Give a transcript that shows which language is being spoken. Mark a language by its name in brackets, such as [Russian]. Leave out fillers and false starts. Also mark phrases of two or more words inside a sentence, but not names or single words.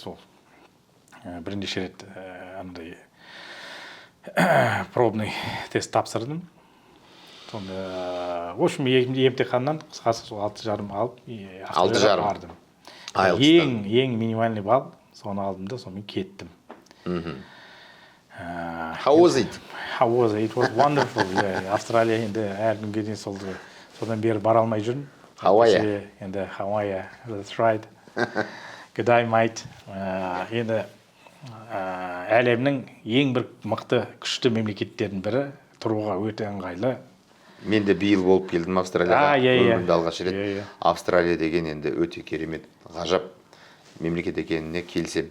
[Kazakh] Сол бірнеше рет андай [Russian] пробный тест [Kazakh] тапсырдым. Сонда, [Russian] в общем, [Kazakh] емтиханнан қысқасы сол 6,5 алып, 6,5 бардым. Ең [Russian] минимальный балл, [Kazakh] соны алдым да, сонымен кеттім. [English] How was it? How was it? It was wonderful. [Kazakh] Австралия енді әр күнге дейін содан бері бара алмай жүрмін. [English] Hawaii. Енді Hawaii, that's right. Good day, mate. [Kazakh] Енді әлемнің ең бір мықты күшті мемлекеттердің бірі, тұруға өте ыңғайлы. Мен де биыл болып келдім Австралияға. Өмірімде алғаш рет. Австралия деген енді өте керемет, ғажап мемлекет екеніне келсем.